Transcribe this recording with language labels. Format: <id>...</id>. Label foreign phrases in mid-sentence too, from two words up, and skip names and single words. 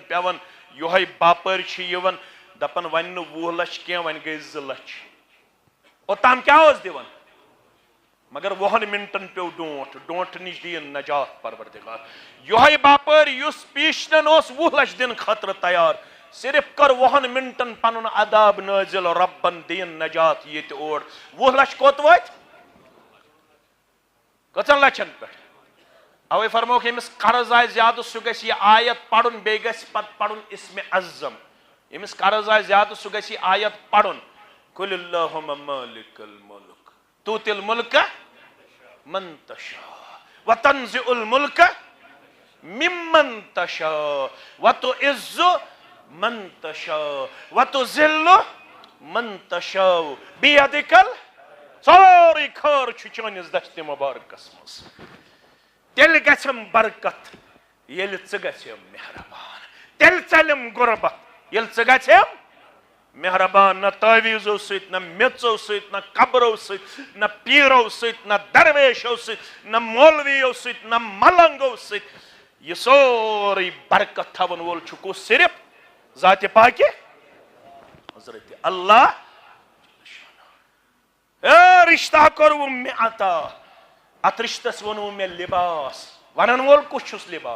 <ks>پیوان یِہوے باپٲرۍ چھِ یِوان دپان وۄنۍ نہٕ 20 لچھ کینٛہہ وۄنۍ گٔے 2 لچھ اوٚتام کیٛاہ اوس دِوان مگر 20 منٹن پیوٚو ڈونٛٹھ نِش دِیِن نجات پروردگار یِہوے باپٲرۍ یُس پیٖشنن اوس 20 لچھ دِنہٕ خٲطرٕ تیار صرف کر 20 منٹن پنُن عذاب نٲزِل ربن دِیِن نجات ییٚتہِ اور 20 لچھ کوٚت وٲتۍ کٔژن لچھن پٮ۪ٹھ اوے فرموکھ ییٚمِس قرض آسہِ زیادٕ سُہ گژھِ یہِ آیت پرُن بیٚیہِ گژھِ پتہٕ پرُن اسمِ اعظم ییٚمِس قرض آسہِ زیادٕ سُہ گژھِ یہِ آیت پرُن</ks> <ar>قُلِ اللہُمَّ مالِکَ المُلک تُؤتِی المُلکَ مَن تَشَاءُ وَتَنزِعُ المُلکَ مِمَّن تَشَاءُ وَتُعِزُّ من تشاء وتذل من تشاء بيدك</ar> <ks>سورُے خٲر چھُ چٲنِس دستہِ مُبارکس منٛز تیٚلہِ گژھٮ۪م برکت ییٚلہِ ژٕ گژھٮ۪م مہربان تیٚلہِ ژلٮ۪م غُربت ییٚلہِ ژٕ گژھٮ۪م مہربان نہ تعویٖزو سۭتۍ نہ میٚژو سۭتۍ نہ قبرو سۭتۍ نہ پیٖرو سۭتۍ نہ درویشو سۭتۍ نہ مولویو سۭتۍ نہ ملنگو سۭتۍ یہِ سورُے برکت تھاون وول چھُ کُس صرف ذاتِ پاکہِ حضرت اللہ اے رشتہ کوٚروُم مےٚ عطا اتھ رشتس ووٚنوُ مےٚ لباس ونن وول کُس چھُس</ks>